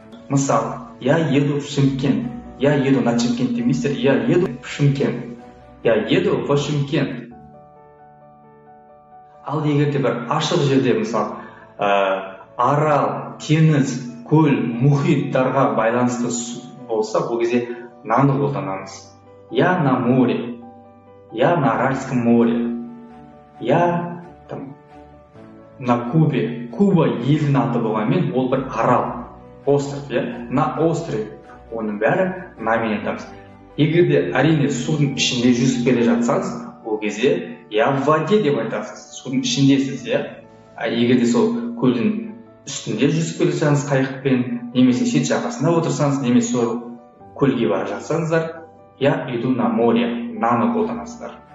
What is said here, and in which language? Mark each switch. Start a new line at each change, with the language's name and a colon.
Kazakh: Мысалы,
Russian: я еду в Шымкент, я еду на Шымкент
Kazakh: демейсіздер,
Russian: я еду в Шымкент, я еду в Шымкент.
Kazakh: Ал егер де бір ашық жерде, мысалы, арал, теңіз, көл, мұхиттарға байланысты болса, бұл кезде наны қолданамыз.
Russian: Я на море, я на Аральском море, я на Кубе.
Kazakh: Куба елдің аты болғанмен, ол бір арал,
Russian: остров, на остров.
Kazakh: Оның бәрі намен айтамыз. Егер де әрине судың ішінде жүзіп келе жатсаңыз, ол кезде
Russian: я в воде
Kazakh: деп айтасыз. Судың ішіндесіз, Егер де сол көлдің үстінде жүзіп келе жатсаңыз қайықпен, немесе шет жағасында отырсаңыз, немесе сол көлге бара жатсаңыздар,
Russian: я иду на море,
Kazakh: наны қолданасыздар.